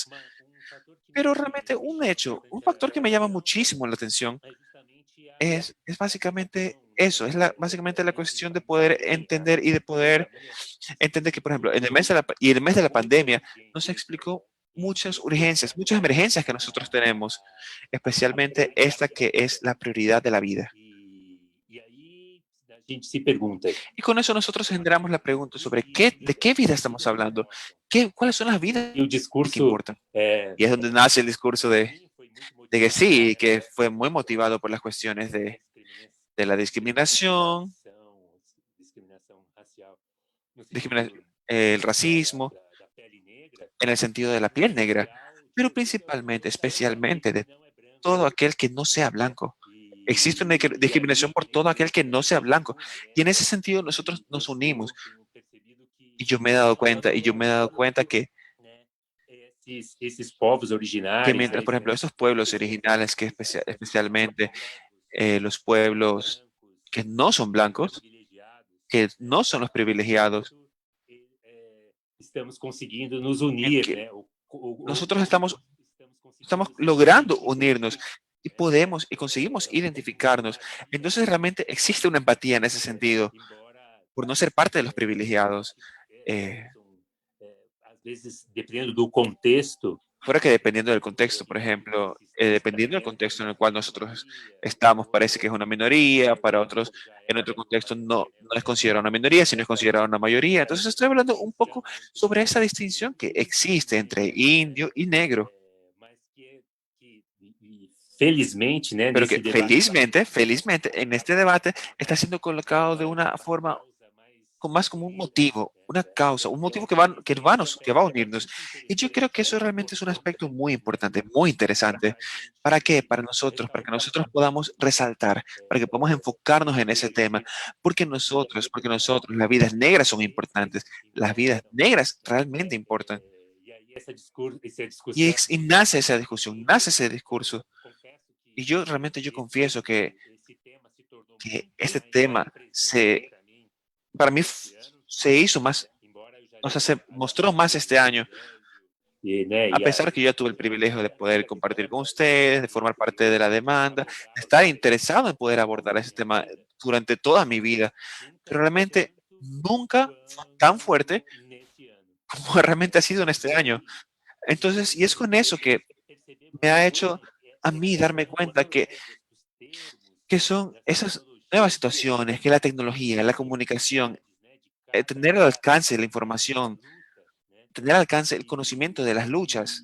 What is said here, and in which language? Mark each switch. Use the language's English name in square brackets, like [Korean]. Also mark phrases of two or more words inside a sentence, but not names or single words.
[Spanish] Pero realmente un factor que me llama muchísimo la atención es básicamente eso, básicamente la cuestión de poder entender y de poder entender que, por ejemplo, en el mes de la pandemia nos explicó muchas urgencias, muchas emergencias que nosotros tenemos, especialmente esta que es la prioridad de la vida. [Portuguese] E aí a gente se pergunta. [Spanish] Y con eso nosotros generamos la pregunta sobre de qué vida estamos hablando, cuáles son las vidas [Portuguese] E o que discurso [Spanish] importan. Y es donde nace el discurso de que sí, que fue muy motivado por las cuestiones de la discriminación, racial, el racismo, en el sentido de la piel negra, pero principalmente, especialmente de todo aquel que no sea blanco. Existe una discriminación por todo aquel que no sea blanco. Y en ese sentido nosotros nos unimos. Y yo me he dado cuenta que [Portuguese] esses povos originários, [Spanish] mientras, por ejemplo, esos pueblos originales, que especialmente los pueblos que no son blancos, que no son los privilegiados, [Portuguese] estamos conseguindo nos unir, [Spanish] que [Portuguese] né? [Spanish] nosotros estamos logrando unirnos y podemos y conseguimos identificarnos. Entonces realmente existe una empatía en ese sentido, por no ser parte de los privilegiados. [Portuguese] Às vezes, dependendo do contexto, [Spanish] Fuera que dependiendo del contexto, por ejemplo, dependiendo del contexto en el cual nosotros estamos, parece que es una minoría, para otros en otro contexto no es considerada una minoría, sino es considerada una mayoría. Entonces estoy hablando un poco sobre esa distinción que existe entre indio y negro, [Portuguese] mas felizmente, né, [Spanish] pero [Portuguese] nesse [Spanish] que [Portuguese] debate, [Spanish] felizmente en este debate está siendo colocado de una forma más como un motivo, una causa, un motivo que va a unirnos. Y yo creo que eso realmente es un aspecto muy importante, muy interesante. ¿Para qué? Para nosotros, para que nosotros podamos resaltar, para que podamos enfocarnos en ese tema, porque nosotros, las vidas negras son importantes, las vidas negras realmente importan. [Portuguese] E aí essa [Spanish] Y, [Portuguese] discussão [Spanish] y nace esa discusión, nace ese discurso. Y yo realmente yo confieso [Portuguese] esse tema se tornou [Spanish] que [Portuguese] muito [Spanish] este [Portuguese] maior e [Spanish] tema [Portuguese] presente para mim [Spanish] para mí [Portuguese] esse ano, [Spanish] se hizo más, [Portuguese] embora eu já [Spanish] o sea, [Portuguese] tenha [Spanish] se [Portuguese] trabalhado [Spanish] mostró [Portuguese] com [Spanish] más este año, [Portuguese] e, né, a e [Spanish] pesar que yo ya tuve el privilegio de poder compartir con ustedes, de formar parte de la demanda, de estar interesado en poder abordar ese tema durante toda mi vida, pero realmente nunca fue tan fuerte [Portuguese] nesse ano. [Spanish] como realmente ha sido en este año. Entonces, y es con eso que me ha hecho a mí darme cuenta que son esas nuevas situaciones, que la tecnología, la comunicación, tener al alcance la información, tener al alcance el conocimiento de las luchas.